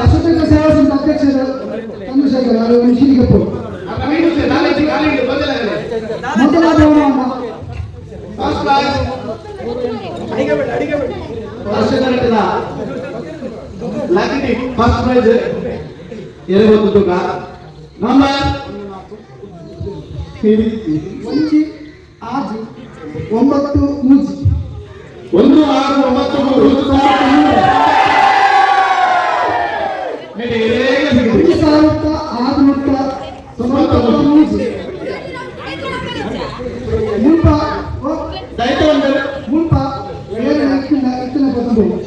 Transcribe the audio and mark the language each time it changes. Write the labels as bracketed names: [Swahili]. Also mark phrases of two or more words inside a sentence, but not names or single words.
[Kannada] ಅಶೋಕ ಸೇವಾ ಸಂಘ ಅಧ್ಯಕ್ಷರು ಚಂದ್ರಶೇಖರ್ ಅವರು ಶಿರಿಗಪ್ಪು ಮೊದಲ ಬಹುಮಾನ [English] first prize lucky first prize 20 ತೂಕ. [Tulu] ನಂಬರ್ ಒಂಜಿ ಆಜಿ 9 ಮೂಜಿ 1690 ಮೂಜಿ ಮುಲ್ಪ ಮುಲ್ಪ ಇತ್ತಿನ ಪದವು